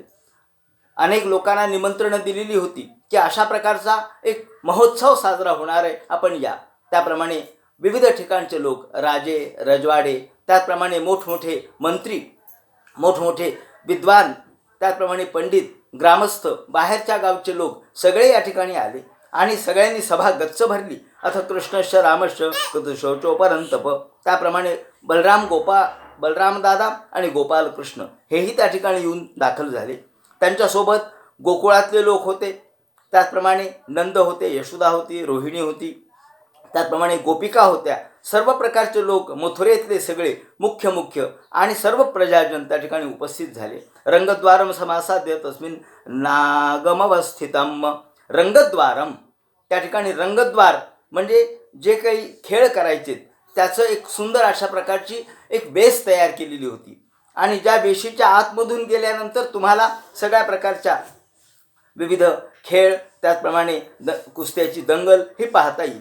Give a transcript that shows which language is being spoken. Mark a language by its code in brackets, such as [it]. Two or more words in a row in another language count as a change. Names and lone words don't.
[mr] अनेक लोकांना निमंत्रणं दिलेली होती की अशा प्रकारचा एक महोत्सव साजरा होणार आहे, आपण या. त्याप्रमाणे विविध ठिकाणचे लोक, राजे रजवाडे, त्याचप्रमाणे मोठमोठे मंत्री, मोठमोठे विद्वान, त्याचप्रमाणे पंडित, ग्रामस्थ, बाहेरच्या गावचे लोक सगळे या ठिकाणी आले आणि सगळ्यांनी सभा गच्च भरली. [sa] अथ कृष्णश्च रामश्च कृतशौचोपरन्तप. [mr] त्याप्रमाणे बलराम दादा आणि गोपालकृष्ण हेही त्या ठिकाणी येऊन दाखल झाले. त्यांच्यासोबत गोकुळातले लोक होते, त्याचप्रमाणे नंद होते, यशोदा होती, रोहिणी होती, त्याचप्रमाणे गोपिका होत्या. सर्व प्रकारचे लोक, मथुरेतले सगळे मुख्य आणि सर्व प्रजाजन त्या ठिकाणी उपस्थित झाले. [sa] रंगद्वारम समासाद्य तस्मिन् नागमवस्थितम. [mr] रंगद्वारम, त्या ठिकाणी रंगद्वार म्हणजे जे काही खेळ करायचे त्याचं एक सुंदर अशा प्रकारची एक बेस तयार केलेली होती आणि ज्या बेशीच्या आतमधून गेल्यानंतर तुम्हाला सगळ्या प्रकारच्या विविध खेळ, त्याचप्रमाणे कुस्त्याची दंगल हे पाहता येईल.